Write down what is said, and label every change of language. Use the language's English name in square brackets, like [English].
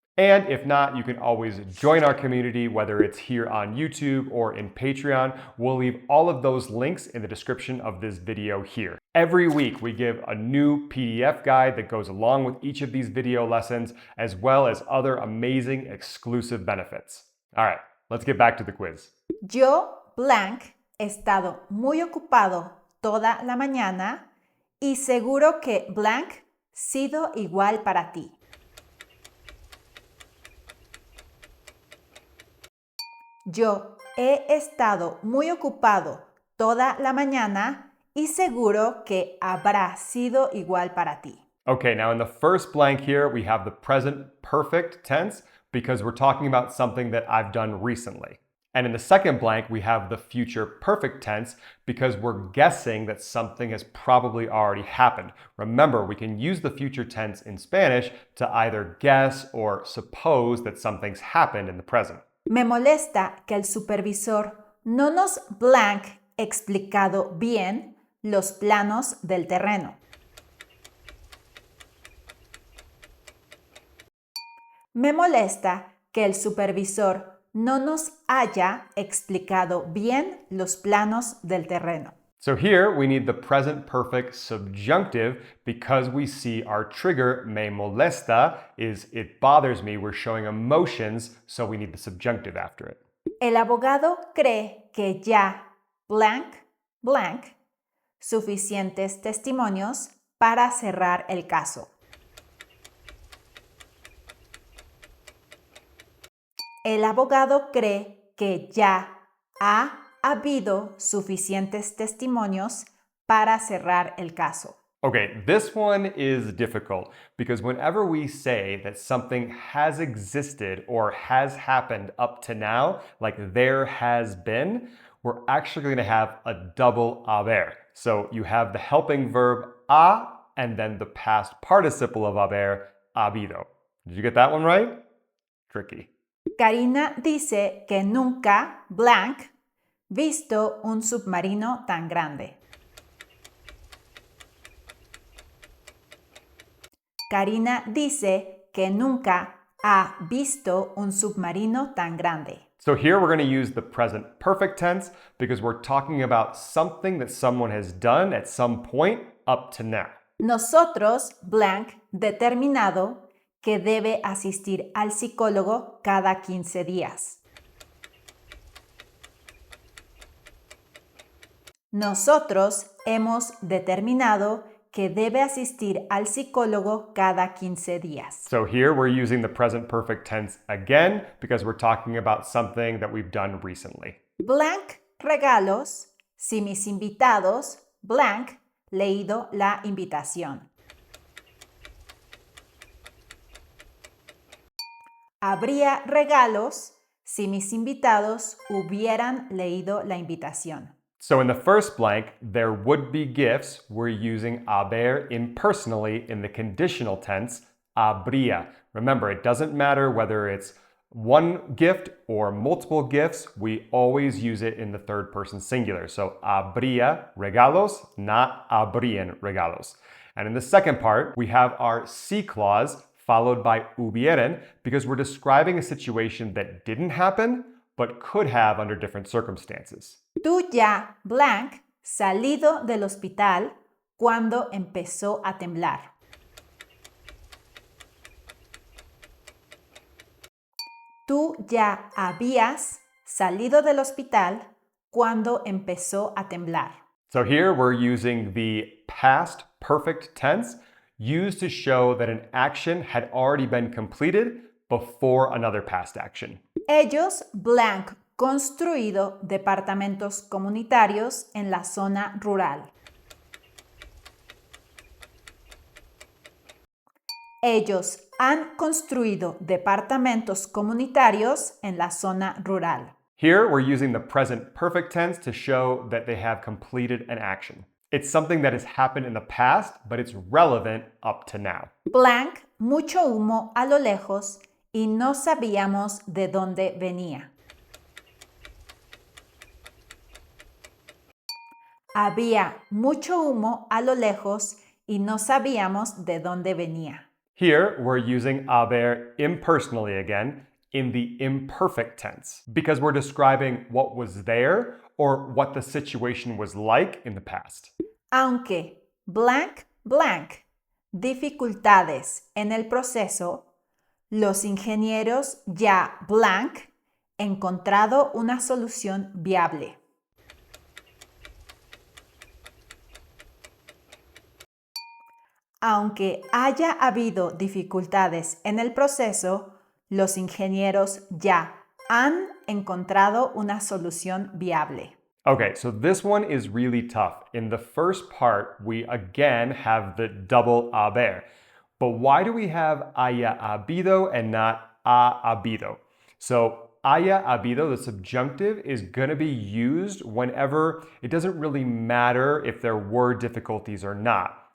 [English] And if not, you can always join our community, whether it's here on YouTube or in Patreon. We'll leave all of those links in the description of this video here. Every week, we give a new PDF guide that goes along with each of these video lessons, as well as other amazing exclusive benefits. All right, let's get back to the quiz. [Spanish] Yo, blank, he estado muy ocupado toda la mañana y seguro que blank sido igual para ti. Yo he estado muy ocupado toda la mañana y seguro que habrá sido igual para ti. [English] Okay, now in the first blank here, we have the present perfect tense because we're talking about something that I've done recently. And in the second blank, we have the future perfect tense because we're guessing that something has probably already happened. Remember, we can use the future tense in Spanish to either guess or suppose that something's happened in the present. [Spanish] Me molesta que el supervisor no nos blank explicado bien los planos del terreno. Me molesta que el supervisor no nos haya explicado bien los planos del terreno. [English] So here we need the present perfect subjunctive because we see our trigger, [Spanish] me molesta, [English] is it bothers me. We're showing emotions, so we need the subjunctive after it. [Spanish] El abogado cree que ya blank, blank, suficientes testimonios para cerrar el caso. El abogado cree que ya ha habido suficientes testimonios para cerrar el caso. [English] Okay, this one is difficult because whenever we say that something has existed or has happened up to now, like there has been, we're actually going to have a double haber. So you have the helping verb a and then the past participle of haber, habido. Did you get that one right? Tricky. [Spanish] Karina dice que nunca, blank, visto un submarino tan grande. Karina dice que nunca ha visto un submarino tan grande. [English] So here we're going to use the present perfect tense because we're talking about something that someone has done at some point up to now. [Spanish] Nosotros, blank, determinado que debe asistir al psicólogo cada 15 días. Nosotros hemos determinado que debe asistir al psicólogo cada 15 días. [English] So here we're using the present perfect tense again because we're talking about something that we've done recently. [Spanish] Blank, regalos, si mis invitados, blank, leído la invitación. Habría regalos si mis invitados hubieran leído la invitación. [English] So in the first blank, there would be gifts. We're using haber impersonally in the conditional tense, habría. Remember, it doesn't matter whether it's one gift or multiple gifts. We always use it in the third person singular. So [Spanish] habría regalos, [English] not [Spanish] habrían regalos. [English] And in the second part, we have our si clause followed by hubieran because we're describing a situation that didn't happen but could have under different circumstances. [Spanish] Tú ya, blank, salido del hospital cuando empezó a temblar. Tú ya habías salido del hospital cuando empezó a temblar. [English] So here we're using the past perfect tense used to show that an action had already been completed before another past action. [Spanish] Ellos, blank, construido departamentos comunitarios en la zona rural. Ellos han construido departamentos comunitarios en la zona rural. [English] Here we're using the present perfect tense to show that they have completed an action. It's something that has happened in the past, but it's relevant up to now. [Spanish] Blank, mucho humo a lo lejos y no sabíamos de dónde venía. Había mucho humo a lo lejos y no sabíamos de dónde venía. [English] Here, we're using haber impersonally again in the imperfect tense because we're describing what was there or what the situation was like in the past. [Spanish] Aunque blank, blank, dificultades en el proceso, los ingenieros ya blank encontrado una solución viable. Aunque haya habido dificultades en el proceso, los ingenieros ya han encontrado una solución viable. [English] Okay, so this one is really tough. In the first part, we again have the double haber. But why do we have [Spanish] haya habido [English] and not [Spanish] ha habido? [English] So [Spanish] haya habido, [English] the subjunctive, is going to be used whenever it doesn't really matter if there were difficulties or not.